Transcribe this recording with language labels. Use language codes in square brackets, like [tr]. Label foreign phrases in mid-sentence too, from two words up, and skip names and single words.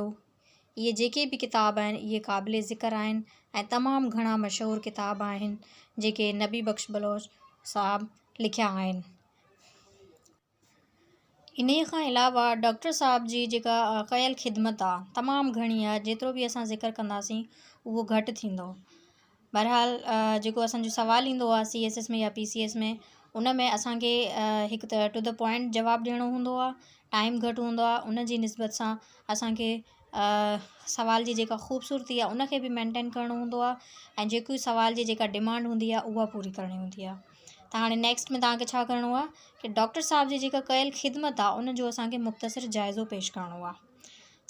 [sd] इहे जेके बि किताब आहिनि इहे क़ाबिले ज़िक्र आहिनि ऐं तमामु घणा मशहूरु किताब आहिनि जेके नबी बख्श बलोच साहब लिखिया आहिनि। इन खां अलावा डॉक्टर साहब जी जेका कयल ख़िदमत आहे तमामु घणी आहे, जेतिरो बि असां ज़िक्र कंदासीं उहो घटि थींदो। बहरहाल जेको असांजो सुवालु ईंदो आहे CSS में या PCS में उन में असांखे हिकु त [en] to the point [sd] जवाबु ॾियणो हूंदो आहे, टाइम घटि हूंदो आहे, उन जी निस्बत सां असांखे सवाल जी जेका ख़ूबसूरती आहे उनखे बि मेंटेन करिणो हूंदो आहे ऐं जेकी सवाल जी जेका डिमांड हूंदी आहे उहा पूरी करणी हूंदी आहे। त हाणे नेक्स्ट में तव्हांखे छा करिणो आहे कि डॉक्टर साहब जी जेका कयल ख़िदमत आहे उन जो असांखे मुख़्तसिर जाइज़ो पेश करिणो आहे।